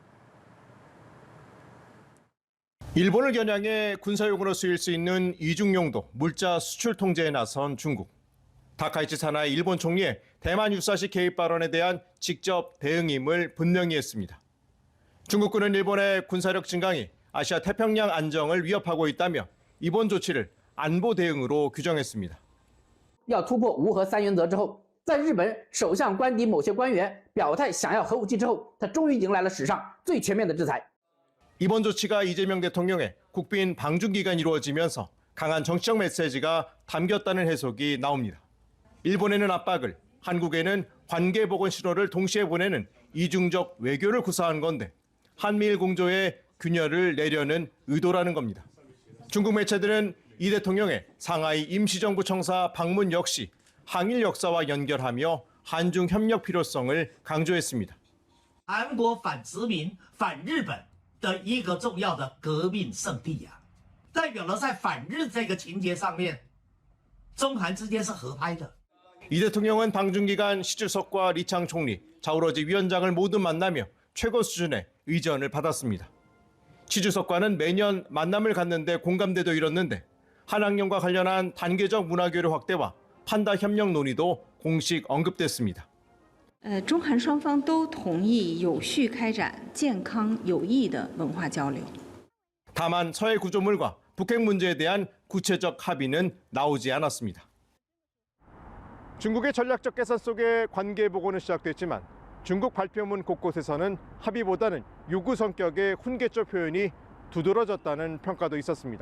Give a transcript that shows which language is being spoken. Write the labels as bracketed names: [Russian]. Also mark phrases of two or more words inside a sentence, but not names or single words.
[Korean] 일본을 겨냥해 군사용으로 쓰일 수 있는 이중용도 물자 수출 통제에 나선 중국. 다카이치 사나이 일본 총리의 대만 유사시 개입 발언에 대한 직접 대응임을 분명히 했습니다. 중국군은 일본의 군사력 증강이 아시아 태평양 안정을 위협하고 있다며 이번 조치를 안보 대응으로 규정했습니다. [Chinese] 要突破无核三原则之后，在日本首相官邸某些官员表态想要核武器之后，他终于迎来了史上最全面的制裁。 [Korean] 이번 조치가 이재명 대통령의 국빈 방중 기간이 이루어지면서 강한 정치적 메시지가 담겼다는 해석이 나옵니다. 일본에는 압박을, 한국에는 관계 복원 신호를 동시에 보내는 이중적 외교를 구사한 건데 한미일 공조에 균열을 내려는 의도라는 겁니다. 중국 매체들은 이 대통령의 상하이 임시정부 청사 방문 역시 항일 역사와 연결하며 한중 협력 필요성을 강조했습니다. [Chinese] 韩国反殖民、反日本的一个重要的革命圣地呀，代表了在反日这个情节上面，中韩之间是合拍的。 [Korean] 이 대통령은 방중 기간 시주석과 리창 총리, 자오러지 위원장을 모두 만나며 최고 수준의 의전을 받았습니다. 시주석과는 매년 만남을 갖는데 공감대도 이뤘는데 한학령과 관련한 단계적 문화교류 확대와 판다 협력 논의도 공식 언급됐습니다. [Chinese] 中韩双方都同意有序开展健康有益的文化交流. [Korean] 다만 서해 구조물과 북핵 문제에 대한 구체적 합의는 나오지 않았습니다. 중국의 전략적 계산 속에 관계 복원은 시작됐지만 중국 발표문 곳곳에서는 합의보다는 요구 성격의 훈계적 표현이 두드러졌다는 평가도 있었습니다.